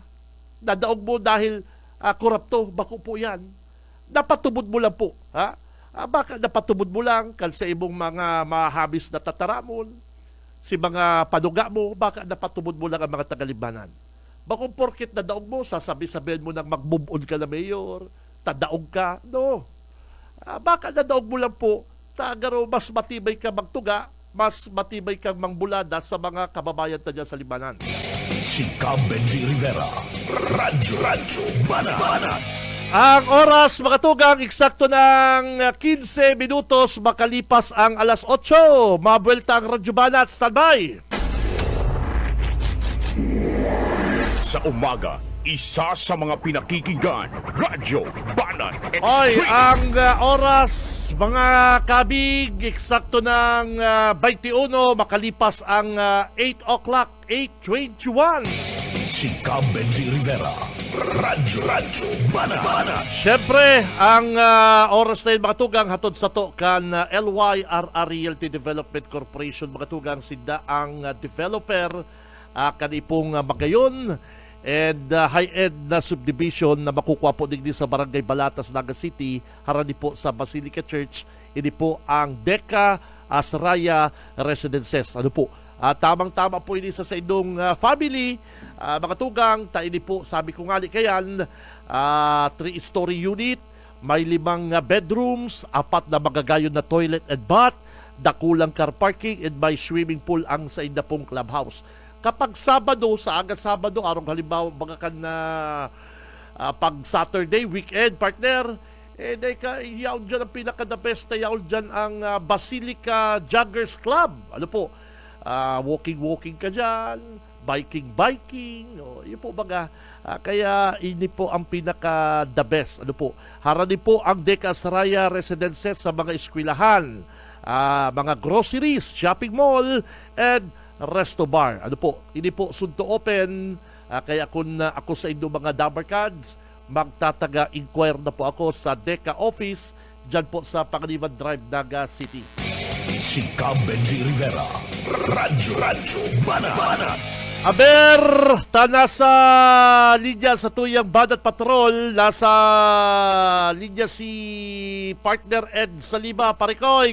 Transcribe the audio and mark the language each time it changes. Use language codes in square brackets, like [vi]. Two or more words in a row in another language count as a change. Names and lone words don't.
[bik] Nadaog mo dahil korupto, bako po yan. Napatubod mo lang po. Baka napatubod mo lang kan sa ibong mga mahabis na tataramon, si mga panuga mo, baka napatubod mo lang ang mga tagalibanan. Bakong porkit nadaog mo, sasabi-sabihin mo nang mag-move on ka na Mayor, tadaog ka. No. Baka nadaog mo lang po, tagaro mas matibay ka magtuga, mas matibay kang mangbulada sa mga kababayan na dyan sa libanan. Si Benji Rivera, Radyo Banat. Ang oras, mga tugang, eksakto ng 15 minutos makalipas ang alas 8. Mabuelta ang Radyo Banat. Standby! Sa umaga, isa sa mga pinakikinggan, Radyo Banat Oy, Extreme. ang oras, mga kabig, eksakto ng 21 makalipas ang 8 o'clock, 8:21. Si Cab Benji Rivera, Radyo Banat. Siyempre, ang oras na yun, mga tugang, hatod sa to kan LYRR Realty Development Corporation, mga tugang, sinda ang developer kanipong Magayon [en] and high-end [bik] na subdivision na makukuha po digdi sa Barangay Balatas, Naga City, harani po sa Basilica Church. Ini po ang Deca Asraya Residences. Ano po? Tamang-tama po ini sa inyong family, mga tugang. Ini po, sabi ko nga kayan, [en] 3-story unit, [bik] may [en] 5 bedrooms, [bik] 4 na magagayon na [en] toilet and bath, [bik] dakulang [en] car parking, [bik] and may [en] swimming pool [bik] ang sa inda pong clubhouse. Kapag Sabado, sa agad Sabado, arong halimbawa mga kan na pag Saturday, weekend, partner, yaw dyan ang pinaka- [en] the best [bik] na yaw dyan ang Basilica Joggers Club. Ano po? Walking ka dyan, biking. Yun po baga. Kaya ini po ang pinaka- [en] the best. [bik] Ano po? Harani po ang Deca Asraya Residences sa mga eskwelahan, mga groceries, [en] shopping mall, and resto bar. [bik] Ano po? Ini po [en] soon to open. [bik] Kaya kung ako sa inyo mga Dabber Cards, magtataga-inquire na po ako sa Deca office dyan po sa Pangaliban Drive, Naga City. Si Cab Benji Rivera, Radyo Banat. Aber, nasa linya sa tuyang Banat Patrol, nasa linya si partner Ed Salima Parikoy.